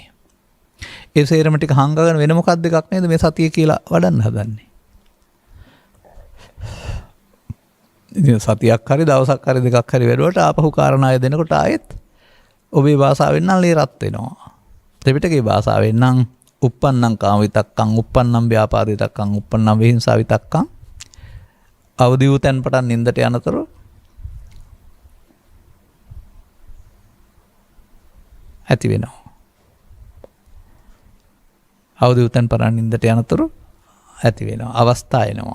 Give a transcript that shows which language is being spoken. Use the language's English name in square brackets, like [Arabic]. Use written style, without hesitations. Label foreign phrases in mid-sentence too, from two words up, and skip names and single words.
[Sinhala] ඒ සේරම ටික හංගගෙන වෙන මොකක්ද එකක් නේද මේ සතිය කියලා වඩන්න හදන්නේ. ඉතින් සතියක් හරි දවසක් හරි දෙකක් හරි වැඩුවට ආපහු කාරණාය දෙනකොට ආයෙත් ඔබේ භාෂාවෙන් නම් ලේ රත් වෙනවා. ත්‍රිපිටකයේ භාෂාවෙන් නම් [Pali] uppannam kama vitakkam, uppannam vyapada vitakkam, uppannam vihinsa vitakkam [Sinhala] අවදි වූ තැන් පටන් නින්දට යනතුරු ඇති වෙනවා. අවදි වූ තැන් පටන් නින්දට යනතුරු ඇති වෙනවා. අවස්ථා එනවා.